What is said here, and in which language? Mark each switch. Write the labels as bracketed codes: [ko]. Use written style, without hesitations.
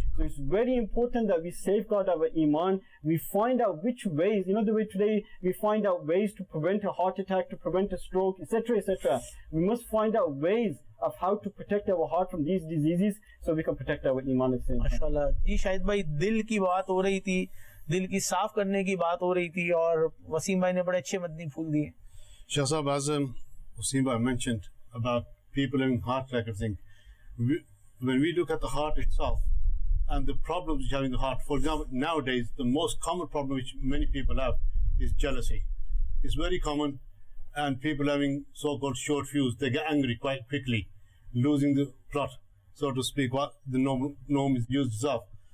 [en] So it's very important that we safeguard our iman. We find out which ways, the way today we find out ways to prevent a heart attack, to prevent a stroke, etc., etc. We must find out ways of how to protect our heart from these diseases so we can protect our iman at the same time. [ur] ماشاءاللہ جی. شاہد بھائی, دل کی بات ہو رہی تھی, دل کی صاف کرنے کی بات ہو رہی تھی, اور وسیم بھائی نے بڑے اچھے مدنی پھول دیے. [en] Shah Sahab, as Wasim Bhai mentioned about people having heart attack and thing, when we look at the heart itself and the problems which have in the heart, for example, nowadays the most common problem which many people have is jealousy. It's very common, and people having so-called short fuse, they get angry quite quickly, losing the plot, so to speak, what the norm is used itself.